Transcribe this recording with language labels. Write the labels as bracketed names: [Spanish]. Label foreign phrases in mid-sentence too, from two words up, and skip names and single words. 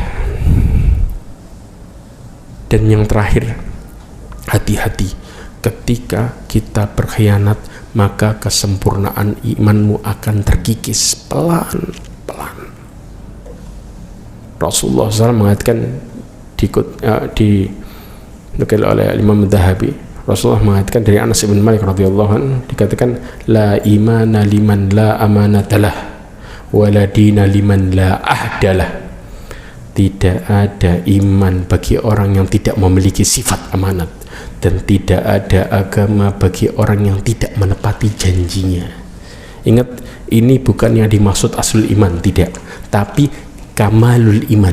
[Indonesian] Dan yang terakhir, hati-hati ketika kita berkhianat, maka kesempurnaan imanmu akan terkikis pelan-pelan. Rasulullah SAW mengatakan dinukil oleh Imam Adz-Dzahabi, Rasulullah mengatakan dari Anas bin Malik [Arabic] رضي الله عنه, [Indonesian] dikatakan [Arabic] لا إيمان لمن لا أمانة له ولا دين لمن لا عهد له. [Indonesian] Tidak ada iman bagi orang yang tidak memiliki sifat amanat, dan tidak ada agama bagi orang yang tidak menepati janjinya. Ingat, ini bukan yang dimaksud [Arabic] أصل الإيمان, [Indonesian] tidak, tapi [Arabic] كمال الإيمان.